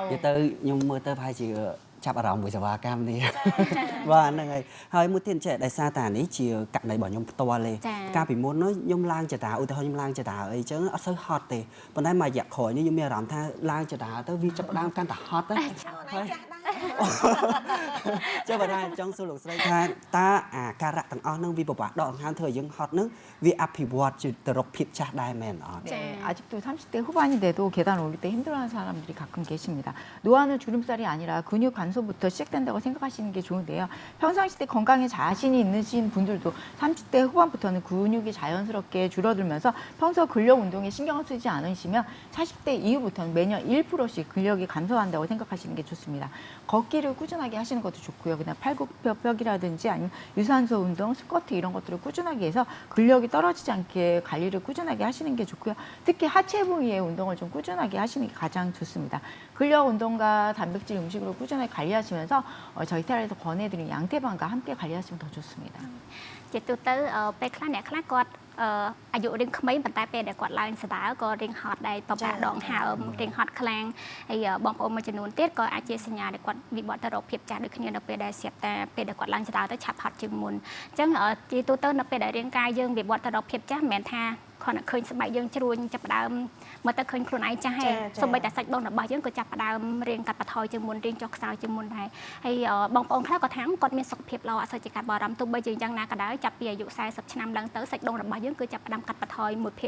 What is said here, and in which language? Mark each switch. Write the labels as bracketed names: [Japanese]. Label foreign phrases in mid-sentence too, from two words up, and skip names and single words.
[Khmer] និយាយទៅខ្ញុំមើលទៅប្រហែលជាចាប់អារម្មណ៍មួយសេវាកម្មនេះបាទហ្នឹងហើយមួយទៀតចេះដោយសារតែនេះជាករណីរបស់ខ្ញុំផ្ទាល់ទេកាលពីមុនខ្ញុំឡើងចតាឧទាហរណ៍ខ្ញុំឡើងចតាអីចឹងអត់សូវហត់ទេប៉ុន្តែមួយរយៈក្រោយនេះខ្ញុំមានអារម្មណ៍ថាឡើងចតាទៅវាចាប់ដើមកាន់តែហត់ទៅហើយចុះបើថាចង់សួរលោកស្រីថាតើអាការៈទាំងអស់ហ្នឹងវាពិបាកដកដង្ហើមធ្វើឲ្យយើងហត់ហ្នឹងវាអភិវឌ្ឍទៅរកភាពចាស់ដែរមែនអត់ [Korean] 아직도 30대 후반이 돼도 계단 오를 때 힘들어하는 사람들이 가끔 계십니다. 노화는 주름살이 아니라 근육 간소부터 시작된다고 생각하시는 게 좋은데요. 평상시 때 건강에 자신이 있으신 분들도 30대 후반부터는 근육이 자연스럽게 줄어들면서 평소 근력 운동에 신경을 쓰지 않으시면 40대 이후부터는 매년 1%씩 근력이 감소한다고 생각하시는 게 좋습니다. 걷기를 꾸준하게 하시는 것도 좋고요. 그냥 팔굽혀펴기라든지 아니면 유산소 운동, 스쿼트 이런 것들을 꾸준하게 해서 근력이 떨어지지 않게 관리를 꾸준하게 하시는 게 좋고요. 특히 하체 부위의 운동을 좀 꾸준하게 하시는 게 가장 좋습니다. 근력 운동과 단백질 음식으로 꾸준하게 관리하시면서 저희 테라에서 권해드린 양태반과 함께 관리하시면 더 좋습니다. [Khmer] ជាទូទៅពេលខ្លះអ្នកខ្លះគាត់អាយុរៀងក្មេងប៉ុន្តែពេលដែលគាត់ឡើងស្ដារក៏រៀងហត់ដែរបបាក់ដងហើមរៀងហត់ខ្លាំងហើយបងប្អូនមួយចំនួនទៀត ក៏អាចជាសញ្ញាដែលគាត់វិវត្តទៅរកភាពចាស់ដូចគ្នានៅពេលដែលស្រាប់តែពេលដែលគាត់ឡើងស្ដារទៅឆាប់ហត់ជាងមុនអញ្ចឹងជាទូទៅនៅពេលដែលរាងកាយយើងវិវត្តទៅរកភាពចាស់មិនមែនថាគ្រាន់តែឃើញស្បែកយើងជ្រួញចាប់ផ្ដើមមើលទៅឃើញខ្លួនឯងចាស់ហើយសូម្បីតែសាច់ដុំរបស់យើងក៏ចាប់ផ្ដើមរៀងកាត់បន្ថយជាងមុនរៀងចុះខ្សោយជាងមុនដែរហើយបងប្អូនខ្លះក៏ថាគាត់មានសុខភាពល្អអត់សូវជាកាត់បារម្ភទោះបីជាយ៉ាងណាក៏ដោយចាប់ពីអាយុ40ឆ្នាំឡើងទៅសាច់ដុំរបស់យើងគឺចាប់ផ្ដើមកាត់បន្ថយ